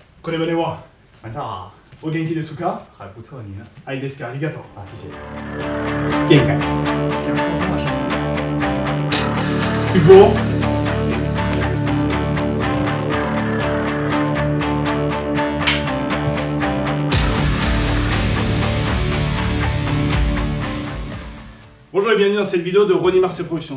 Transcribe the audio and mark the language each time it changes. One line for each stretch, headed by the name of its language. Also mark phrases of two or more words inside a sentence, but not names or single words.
Japanese: これまではまたお元気ですか？
Chinese: 还不错你呢？
Japanese: はいですか、ありがとう。
Chinese: 啊，谢谢。
Japanese: 限界。
Chinese: 这样说话是
French: du beau. Bonjour et bienvenue dans cette vidéo de Ronnie Marseille Productions.